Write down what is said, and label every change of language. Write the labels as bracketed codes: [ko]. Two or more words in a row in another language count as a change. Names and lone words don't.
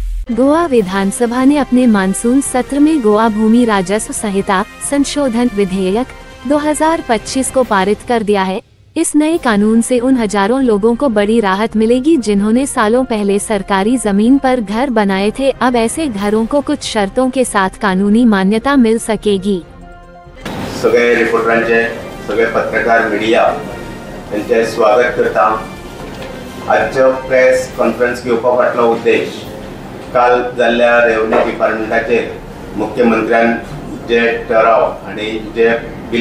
[hi] गोवा विधानसभा ने अपने मानसून सत्र में गोवा भूमि राजस्व संहिता संशोधन विधेयक 2025 को पारित कर दिया है। इस नए कानून से उन हजारों लोगों को बड़ी राहत मिलेगी जिन्होंने सालों पहले सरकारी जमीन पर घर बनाए थे। अब ऐसे घरों को कुछ शर्तों के साथ कानूनी मान्यता मिल सकेगी। [kok] सगळे रिपोर्टरांचे, सगळे पत्रकार, मीडिया यांचे स्वागत करता। आजचो [en] press conference [kok] घेवपा फाटलो उद्देश काल जाल्ल्या [en] revenue departmentacher [kok] मुख्यमंत्र्यान जे ठराव आणि जे बिल